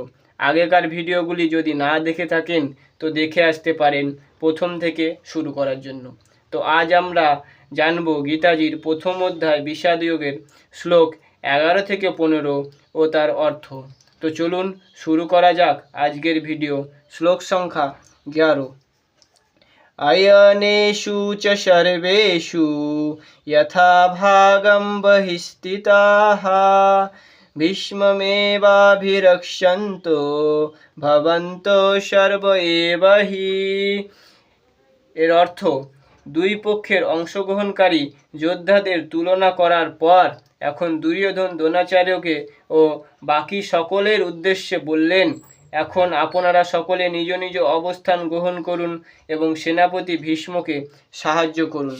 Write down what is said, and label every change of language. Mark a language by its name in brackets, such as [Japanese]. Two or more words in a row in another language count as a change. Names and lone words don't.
[Bangla] আগেকার ভিডিওগুলি যদি না দেখে থাকেন তো দেখে আসতে পারেন প্রথম থেকে শুরু করার জন্য। তো আজ আমরা জানব গীতাজির প্রথম অধ্যায় বিষাদযোগের শ্লোক 11 থেকে 15 ও তার অর্থ। তো চলুন শুরু করা যাক আজকের ভিডিও। শ্লোক সংখ্যা 11। [Sanskrit] अयनेषु च सर्वेषु यथा भागं बहिस्थिताः भीष्ममेवाभिरक्षन्तो भवन्तो सर्व एव हि। [Bangla] এর অর্থ, দুই পক্ষের অংশগ্রহণকারী যোদ্ধাদের তুলনা করার পর এখন দুর্যোধন দ্রোণাচার্যকে ও বাকি সকলের উদ্দেশ্যে বললেন, এখন আপনারা সকলে নিজ নিজ অবস্থান গ্রহণ করুন এবং সেনাপতি ভীষ্মকে সাহায্য করুন।